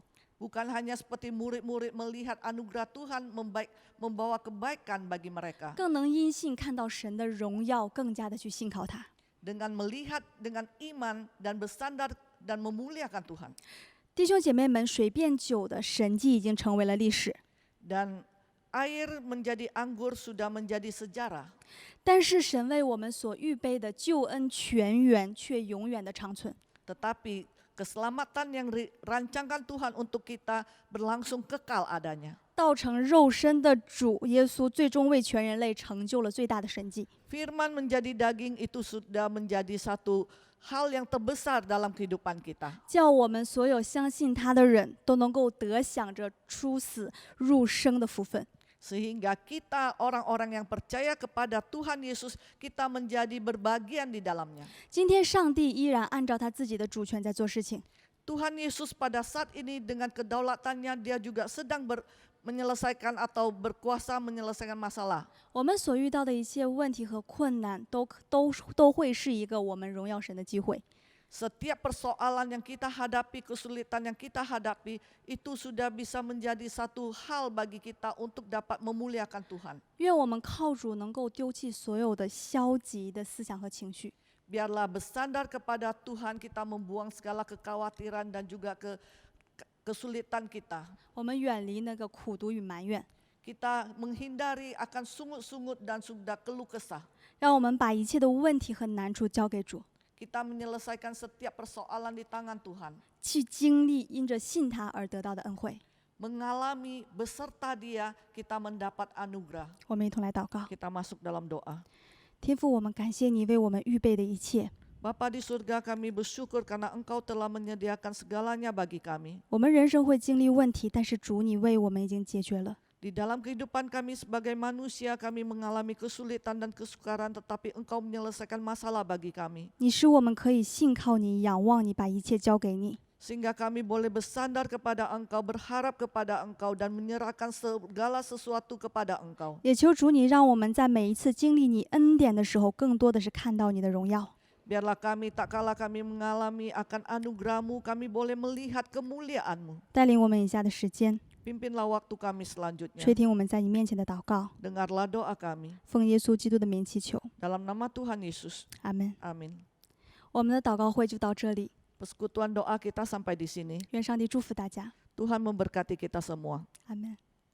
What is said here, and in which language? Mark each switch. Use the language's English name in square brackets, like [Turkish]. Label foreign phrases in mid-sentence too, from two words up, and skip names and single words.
[Indonesian] bukan hanya seperti murid-murid melihat anugerah Tuhan membawa kebaikan bagi mereka. [Chinese] 更能因信看到神的荣耀，更加的去信靠他。 [Indonesian] Dengan melihat dengan iman dan bersandar dan memuliakan Tuhan. [Chinese] 弟兄姐妹们，水变酒的神迹已经成为了历史， [Indonesian] Dan air menjadi anggur sudah menjadi sejarah. [Chinese] 但是神为我们所预备的救恩泉源却永远的长存。 [Indonesian] Tetapi keselamatan yang dirancangkan Tuhan untuk kita berlangsung kekal adanya. [Chinese] 道成肉身的主耶稣，最终为全人类成就了最大的神迹。 [Indonesian] Firman menjadi daging itu sudah menjadi satu hal yang terbesar dalam kehidupan kita. [Chinese] 叫我们所有相信他的人都能够得享着出死入生的福分。 [Indonesian] Sehingga kita orang-orang yang percaya kepada Tuhan Yesus, kita menjadi berbagian di dalamnya. [Chinese] 今天上帝依然按照他自己的主权在做事情。 [Indonesian] Tuhan Yesus pada saat ini dengan kedaulatannya dia juga sedang menyelesaikan atau berkuasa menyelesaikan masalah. [Chinese] 我们所遇到的一切问题和困难都会是一个我们荣耀神的机会。 [Indonesian] Setiap persoalan yang kita hadapi, kesulitan yang kita hadapi, itu sudah bisa menjadi satu hal bagi kita untuk dapat memuliakan Tuhan. [Chinese] 愿我们靠主能够丢弃所有的消极的思想和情绪， [Indonesian] Biarlah bersandar kepada Tuhan, kita membuang segala kekhawatiran dan juga kesulitan kita. [Chinese] 我们远离那个苦毒与埋怨， [Indonesian] Kita menghindari akan sungut-sungut dan sudah keluh kesah. [Chinese] 让我们把一切的问题和难处交给主， [Indonesian] Kita menyelesaikan setiap persoalan di tangan Tuhan. [Chinese] 去经历因着信他而得到的恩惠。 [Indonesian] Mengalami beserta Dia, kita mendapat anugerah. [Chinese] 我们一同来祷告。 [Indonesian] Kita masuk dalam doa. [Chinese] 天父，我们感谢你为我们预备的一切。 [Indonesian] Bapa di surga, kami bersyukur karena Engkau telah menyediakan segalanya bagi kami. [Chinese] 我们人生会经历问题，但是主你为我们已经解决了。 [Indonesian] Di dalam kehidupan kami sebagai manusia, kami mengalami kesulitan dan kesukaran, tetapi Engkau menyelesaikan masalah bagi kami. [Chinese] 你使我们可以信靠你、仰望你，把一切交给你。 [Indonesian] Sehingga kami boleh bersandar kepada Engkau, berharap kepada Engkau, dan menyerahkan segala sesuatu kepada Engkau. [Chinese] 也求主你让我们在每一次经历你恩典的时候，更多的是看到你的荣耀。 [Indonesian] Biarlah kami tak kalah kami mengalami akan anugerah-Mu, kami boleh melihat kemuliaan-Mu. [Chinese] 带领我们以下的时间， [Indonesian] Pimpinlah waktu kami selanjutnya. [Chinese] 垂听我们在你面前的祷告， [Indonesian] Dengarlah doa kami. [Chinese] 奉耶稣基督的名祈求， [Indonesian] Dalam nama Tuhan Yesus. [Chinese] 阿门。 [Indonesian] Amin. [Chinese] 我们的祷告会就到这里， [Indonesian] Persekutuan doa kita sampai di sini. [Chinese] 愿上帝祝福大家， [Indonesian] Tuhan memberkati kita semua. [Chinese] 阿门。